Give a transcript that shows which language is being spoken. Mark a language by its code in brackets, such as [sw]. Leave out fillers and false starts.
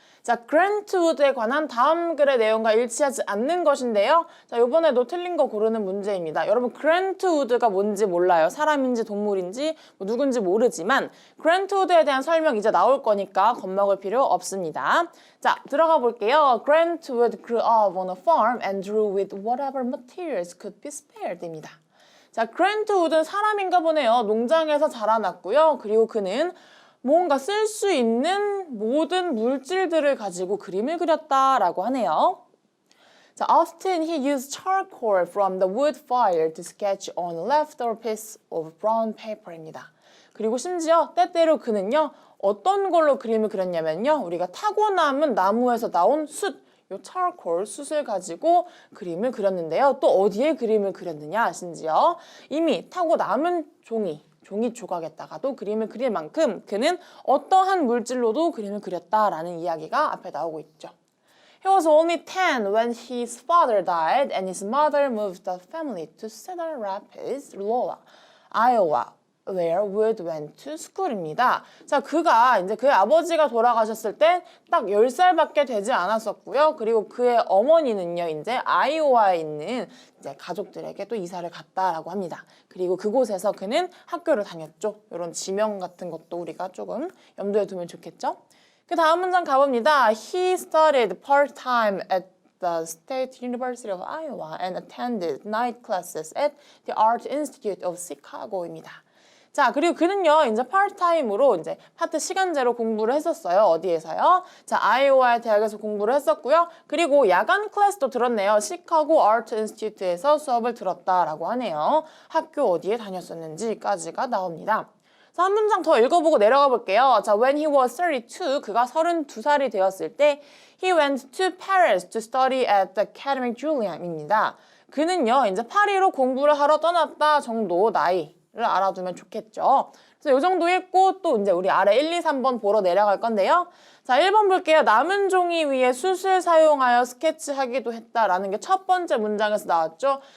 [ko] 자, 그랜트우드에 관한 다음 글의 내용과 일치하지 않는 것인데요. 자, 이번에도 틀린 거 고르는 문제입니다. 여러분, 그랜트우드가 뭔지 몰라요. 사람인지 동물인지 뭐 누군지 모르지만 그랜트우드에 대한 설명 이제 나올 거니까 겁먹을 필요 없습니다. 자, 들어가 볼게요. [en] Grantwood grew up on a farm and drew with whatever materials could be spared [ko] 입니다. 자, 그랜트우드는 사람인가 보네요. 농장에서 자라났고요. 그리고 그는 뭔가 쓸 수 있는 모든 물질들을 가지고 그림을 그렸다라고 하네요. [en] 자, often he used charcoal from the wood fire to sketch on a leftover piece of brown paper [ko] 입니다. 그리고 심지어 때때로 그는요, 어떤 걸로 그림을 그렸냐면요, 우리가 타고 남은 나무에서 나온 숯, 요 charcoal, 숯을 가지고 그림을 그렸는데요. 또 어디에 그림을 그렸느냐, 심지어 이미 타고 남은 종이 조각에다가도 그림을 그릴 만큼 그는 어떠한 물질로도 그림을 그렸다라는 이야기가 앞에 나오고 있죠. [en] He was only 10 when his father died and his mother moved the family to Cedar Rapids, Iowa, where Wood went to school [ko] 입니다. 자, 그가 이제 그의 아버지가 돌아가셨을 때 딱 10살밖에 되지 않았었고요. 그리고 그의 어머니는요, 이제 아이오와에 있는 이제 가족들에게 또 이사를 갔다라고 합니다. 그리고 그곳에서 그는 학교를 다녔죠. 이런 지명 같은 것도 우리가 조금 염두에 두면 좋겠죠. 그 다음 문장 가봅니다. [en] He studied part-time at the State University of Iowa and attended night classes at the Art Institute of Chicago [ko] 입니다. 자, 그리고 그는요, 이제 파트타임으로 이제 파트 시간제로 공부를 했었어요. 어디에서요? 자, 아이오와 대학에서 공부를 했었고요. 그리고 야간 클래스도 들었네요. 시카고 아트 인스티튜트에서 수업을 들었다라고 하네요. 학교 어디에 다녔었는지까지가 나옵니다. 자, 한 문장 더 읽어보고 내려가 볼게요. [en] 자, when he was 32, [ko] 그가 32살이 되었을 때 [en] he went to Paris to study at the Académie Julian [ko] 입니다. 그는요, 이제 파리로 공부를 하러 떠났다 정도 나이를 알아두면 좋겠죠. 그래서 이 정도 읽고 또 이제 우리 아래 1, 2, 3번 보러 내려갈 건데요. 자, 1번 볼게요. 남은 종이 위에 숯을 사용하여 스케치하기도 했다라는 게 첫 번째 문장에서 나왔죠.